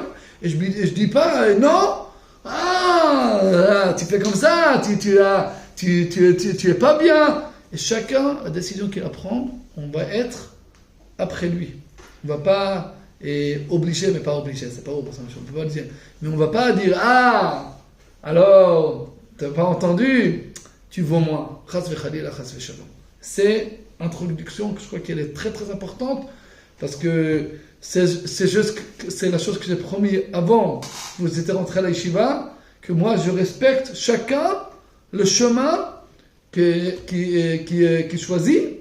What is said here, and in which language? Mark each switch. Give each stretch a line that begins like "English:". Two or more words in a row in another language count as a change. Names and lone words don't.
French: Et je dis pas, non, tu fais comme ça, tu es pas bien. Et chacun, la décision qu'il va prendre, on va être après lui. On va pas obliger, mais pas obliger, c'est pas haut, on peut pas le dire. Mais on va pas dire, ah, alors, t'as pas entendu, tu vaux moins.
Hebrew: חס וחלילה, חס ושלום.
French: C'est introduction que je crois qu'elle est très très importante, parce que c'est la chose que j'ai promis avant, vous étiez rentré à la yeshiva, que moi je respecte chacun le chemin qui choisit.